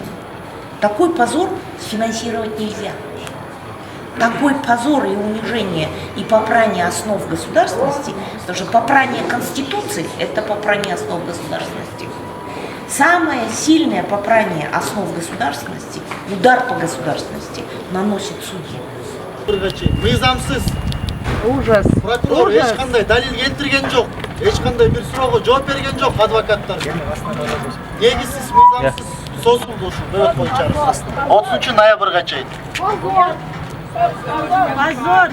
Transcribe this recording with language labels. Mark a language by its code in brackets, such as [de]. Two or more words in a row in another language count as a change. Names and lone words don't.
[ru] Такой позор сфинансировать нельзя. Такой позор и унижение и попрание основ государственности, потому что попрание Конституции – это попрание основ государственности. Самое сильное попрание основ государственности, удар по государственности наносит судья. [ky] Мыйзамсыз. [ru] Ужас. [ky] Прокурор ешқандай далил келтирген жок. Ешқандай бир суроого жооп берген жок адвокаттар. Негизсиз мыйзамсыз созулду ушу бөгөт боюнча. 30 ноябрга чейин. [ru] Позор,